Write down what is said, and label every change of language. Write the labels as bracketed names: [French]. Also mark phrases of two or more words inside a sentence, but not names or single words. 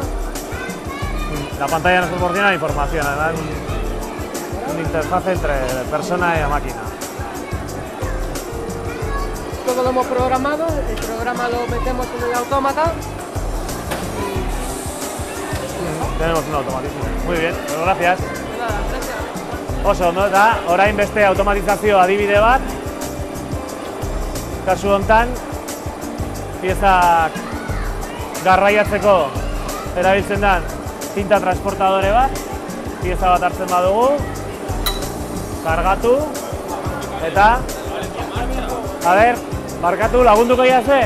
[Spanish] La pantalla nos proporciona información, además una interfaz entre persona y máquina. Todo lo hemos programado, el programa lo metemos en el autómata. Tenemos un automatismo. Muy bien, pues gracias. Nada, gracias. [Basque] Oso, no da, orain beste automatizazio adibide bat. Kasu hontan, piezak garraiatzeko erabiltzen den tinta transportadore bat. Pieza bat hartzen badugu, kargatu, eta barkatu, lagunduko iaze?